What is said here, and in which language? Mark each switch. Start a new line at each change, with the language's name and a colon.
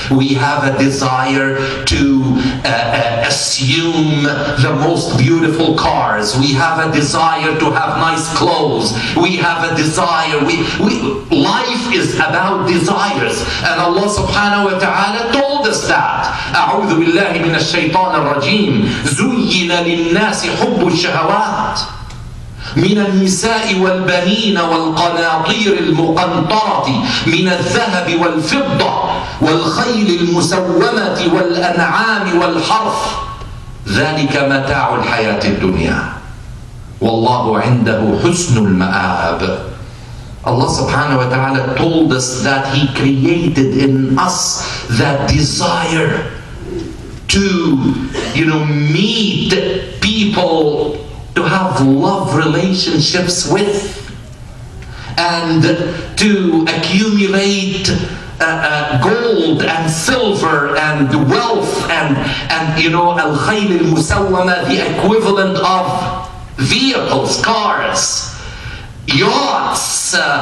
English: We have a desire to assume the most beautiful cars. We have a desire to have nice clothes. We have a desire. Life is about desires. And Allah subhanahu wa ta'ala told us that.
Arabic: أعوذ بالله من الشيطان الرجيم. زين للناس حب الشهوات من النساء والبنين والقناطير المقنطرة من الذهب والفضة والخيل المسومة والأنعام والحرث ذلك متاع الحياة الدنيا والله عنده حسن المآب.
English: Allah subhanahu wa ta'ala told us that He created in us that desire to, meet people, to have love relationships with, and to accumulate gold and silver and wealth and
Arabic: al-khayl al-musawwama,
English: the equivalent of vehicles, cars, yachts.